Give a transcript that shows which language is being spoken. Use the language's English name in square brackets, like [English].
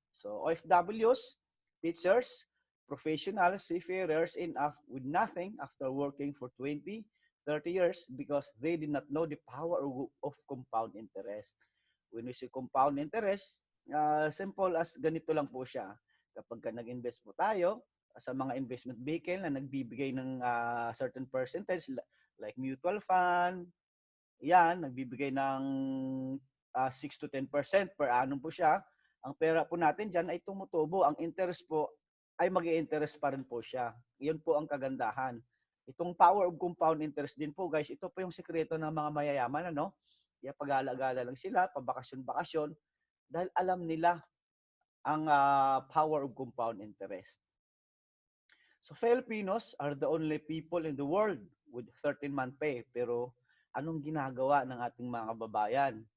[English] So, OFWs, teachers, professionals, seafarers with nothing after working for 20, 30 years because they did not know the power of compound interest. When we say compound interest, simple as [Filipino] ganito lang po siya. Kapag nag-invest po tayo sa mga investment vehicle na nagbibigay ng certain percentage like mutual fund, yan, nagbibigay ng 6 to 10% per annum po siya. Ang pera po natin dyan ay tumutubo. Ang interest po ay mag-i-interest pa rin po siya. Iyon po ang kagandahan. Itong power of compound interest din po guys, ito po yung sekreto ng mga mayayaman, ano? Kaya pag-alagala lang sila, pabakasyon-bakasyon, dahil alam nila ang power of compound interest. [English] So Filipinos are the only people in the world with 13-month pay. [Filipino] Pero anong ginagawa ng ating mga kababayan?